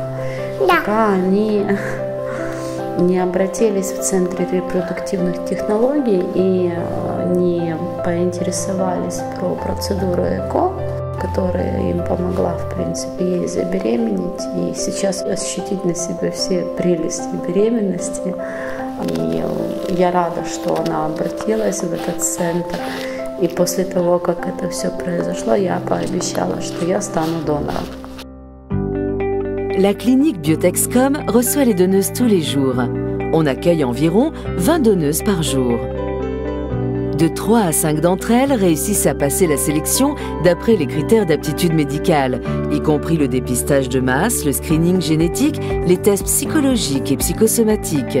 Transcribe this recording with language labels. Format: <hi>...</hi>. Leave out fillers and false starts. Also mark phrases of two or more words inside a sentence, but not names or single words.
<ru>Пока они не обратились в Центр репродуктивных технологий и не поинтересовались про процедуру ЭКО, которая им помогла, в принципе, ей забеременеть и сейчас ощутить на себе все прелести беременности. И я рада, что она обратилась в этот центр. И после того, как это все произошло, я пообещала, что я стану донором.</ru> <fr>La clinique Biotexcom reçoit les donneuses tous les jours. On accueille environ 20 donneuses par jour. De 3 à 5 d'entre elles réussissent à passer la sélection d'après les critères d'aptitude médicale, y compris le dépistage de masse, le screening génétique, les tests psychologiques et psychosomatiques.</fr>